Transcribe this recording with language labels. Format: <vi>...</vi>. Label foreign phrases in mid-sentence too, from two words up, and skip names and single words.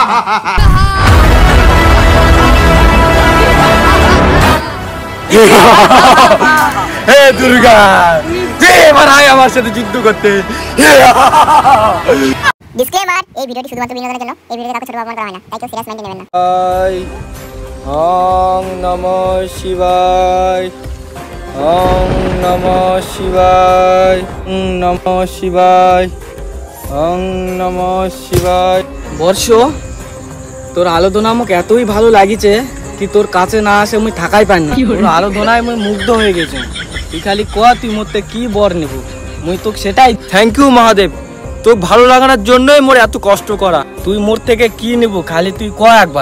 <bn>হে দুর্গা, তুই এবার আয় আমার সাথে যুদ্ধ করতে। ডিসক্লেমার, এই ভিডিওটি শুধুমাত্র বিনোদনের জন্য। এই ভিডিওতে কাউকে ছোট অপমান করা হয় না, তাই কেউ</bn> <en>serious mind</en> <bn>নেবেন না।</bn> <sa>ओम नमः शिवाय, ओम नमः शिवाय, ओम नमः शिवाय, ओम नमः शिवाय।</sa> <bn>বর্ষ, তোর আলোধনা আমাকে এতই ভালো লাগিছে কি তোর কাছে না আসে মুই থাকাই পাই না। তোর আলোধনায় মুই মুগ্ধ হয়ে গেছি। তুই খালি ক তুই মোরতে কি বর নেব, মুই তোকে সেটাই।</bn> <en>thank you</en> <bn>মহাদেব, তোর ভালো লাগানোর জন্যই মোর এত কষ্ট করা। তুই মোর থেকে কি নেব খালি তুই ক একবার।</bn>